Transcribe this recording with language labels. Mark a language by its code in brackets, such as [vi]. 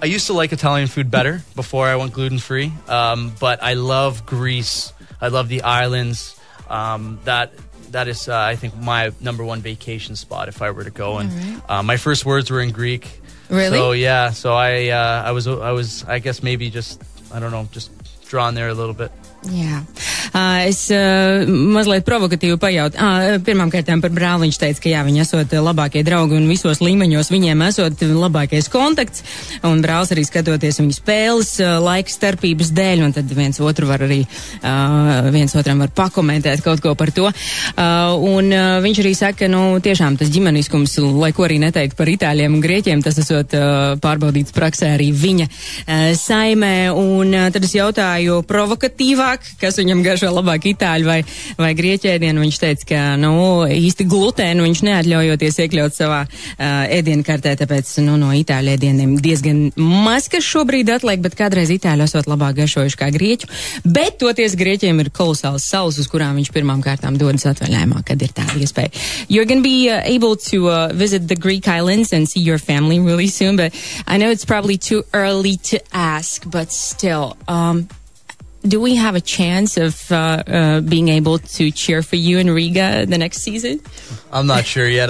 [en] I used to like Italian food better before I went gluten free. But I love Greece. I love the islands. That is, I think, my number one vacation spot if I were to go. And my first words were in Greek. Really? So yeah. So I was I guess maybe just drawn there a little bit. [lv] Jā. Es mazliet provokatīvi pajautāju. Pirmām kārtām par brāli viņš teica, ka jā, viņi esot labākie draugi un visos līmeņos viņiem esot labākais kontakts. Un brālis arī skatoties viņu spēles laika starpības dēļ, un tad viens otru var arī, viens otram var pakomentēt kaut ko par to. Un viņš arī saka, tiešām tas ģimeniskums, lai ko arī neteikt par itāļiem un grieķiem, tas esot pārbaudīts praksē arī viņa saimē. Un tad es jautāju provokatīvāk, kas viņam garšo labāk itāļu vai grieķu ēdienu. Viņš teica, ka īsti glutēnu viņš neatļaujoties iekļaut savā ēdienkartē, tāpēc no itāļu ēdieniem diezgan maz, kas šobrīd atliek, bet kādreiz itāļu esot labāk garšojuši kā grieķu. Bet toties grieķiem ir kolosāls salas, uz kurām viņš pirmām kārtām dodas atvaļājumā, kad ir tāda iespēja. [en] You're going to be able to visit the Greek islands and see your family really soon, but I know it's probably too early to ask, but still, do we have a chance of being able to cheer for you in Riga the next season? I'm not sure yet.